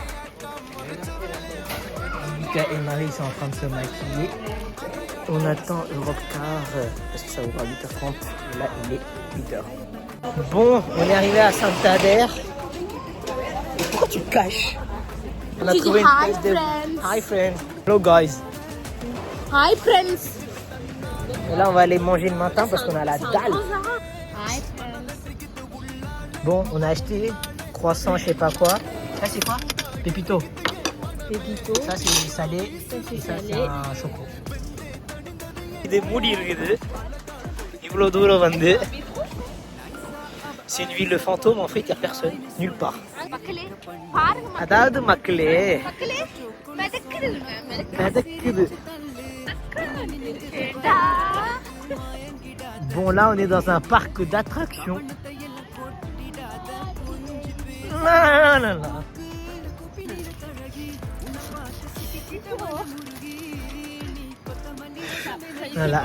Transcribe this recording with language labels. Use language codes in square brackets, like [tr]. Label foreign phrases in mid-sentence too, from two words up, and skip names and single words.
[fr] Tibika et Marie sont en train de se maquiller. On attend Europcar parce que ça ouvre à 8h30. Et là, il est 8h. Bon, on est arrivé à Santander. Et pourquoi tu te caches? On a trouvé une place de... [en] Hi friends. Hello guys. Hi friends. [fr] Et là, on va aller manger le matin parce qu'on a la dalle. [en] Hi friends. [fr] Bon, on a acheté croissant, je sais pas quoi. Ça, c'est quoi? Pépito. Pépito. Ça, c'est salé. c'est Et ça, c'est salé. un choco. [ta] இது மூடி இருக்குது இவ்வளோ தூரம் வந்து [fr] c'est une ville fantôme en fait il n'y a personne nulle part [ta] அதாவது மக்களே மிதக்குது. [fr] Bon là on est dans un parc d'attractions. Voilà.